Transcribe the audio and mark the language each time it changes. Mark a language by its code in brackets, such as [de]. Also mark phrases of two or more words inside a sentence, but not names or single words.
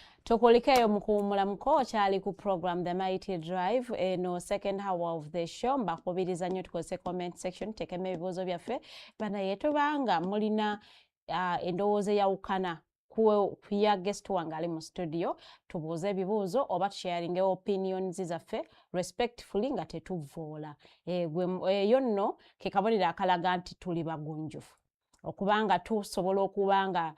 [lg] Tukulikeyo mukuwumula mukocha ali ku program The Mighty Drive eno [en] second hour of the show [lg] mbakubiriza nnyo tukozese [en] comment section [lg] tekeme ebibuuzo byaffe banaye tubanga mulina endowooza eyawukana kuya guest wange ali mu studio tubuuze ebibuuzo oba tusharinge opinions zaffe respectfully nga tetuvoola eyo nno ke kabonero akalaga nti tuli bagunjufu okubanga tusobola okubanga